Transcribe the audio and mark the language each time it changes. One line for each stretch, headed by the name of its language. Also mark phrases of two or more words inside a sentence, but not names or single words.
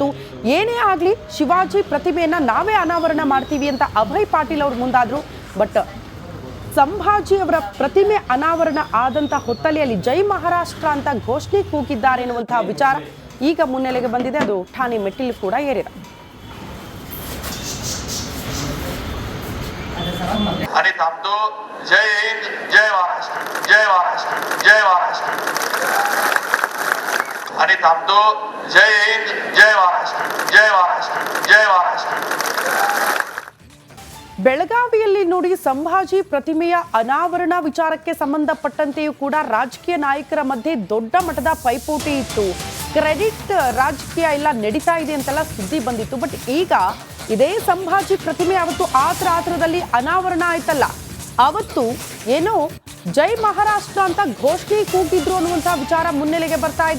Kannada: ಏನೇ ಆಗ್ಲಿ ಶಿವಾಜಿ ಪ್ರತಿಮೆಯನ್ನ ನಾವೇ ಅನಾವರಣ ಮಾಡ್ತೀವಿ ಅಂತ ಅಭಯ್ ಪಾಟೀಲ್ ಅವರು ಮುಂದಾದ್ರು. ಬಟ್ ಸಂಭಾಜಿ ಅವರ ಪ್ರತಿಮೆ ಅನಾವರಣ ಆದಂತ ಹೊತ್ತಲೆಯಲ್ಲಿ ಜೈ ಮಹಾರಾಷ್ಟ್ರ ಅಂತ ಘೋಷಣೆ ಕೂಗಿದ್ದಾರೆ ಎನ್ನುವಂತಹ ವಿಚಾರ ಈಗ ಮುನ್ನೆಲೆಗೆ ಬಂದಿದೆ. ಅದು ಠಾಣೆ ಮೆಟ್ಟಿಲು ಕೂಡ ಏರಿದೆ.
Marathi: आणि थांबतो. जय हिंद, जय महाराष्ट्र, जय महाराष्ट्र, जय महाराष्ट्र. आणि थांबतो. जय हिंद, जय महाराष्ट्र, जय महाराष्ट्र, जय महाराष्ट्र.
Kannada: ಬೆಳಗಾವಿಯಲ್ಲಿ ನೋಡಿ ಸಂಭಾಜಿ ಪ್ರತಿಮೆಯ ಅನಾವರಣ ವಿಚಾರಕ್ಕೆ ಸಂಬಂಧಪಟ್ಟಂತೆಯೂ ಕೂಡ ರಾಜಕೀಯ ನಾಯಕರ ಮಧ್ಯೆ ದೊಡ್ಡ ಮಟ್ಟದ ಪೈಪೋಟಿ ಇತ್ತು. ಕ್ರೆಡಿಟ್ ರಾಜಕೀಯ ಎಲ್ಲ ನಡೀತಾ ಇದೆ ಅಂತೆಲ್ಲ ಸುದ್ದಿ ಬಂದಿತ್ತು. ಬಟ್ ಈಗ ಇದೇ ಸಂಭಾಜಿ ಪ್ರತಿಮೆ ಅವತ್ತು ಆತರದಲ್ಲಿ ಅನಾವರಣ ಆಯ್ತಲ್ಲ, ಅವತ್ತು ಏನೋ ಜೈ ಮಹಾರಾಷ್ಟ್ರ ಅಂತ ಘೋಷಣೆ ಕೂಗಿದ್ರು ಅನ್ನುವಂತಹ ವಿಚಾರ ಮುನ್ನೆಲೆಗೆ ಬರ್ತಾ ಇದೆ.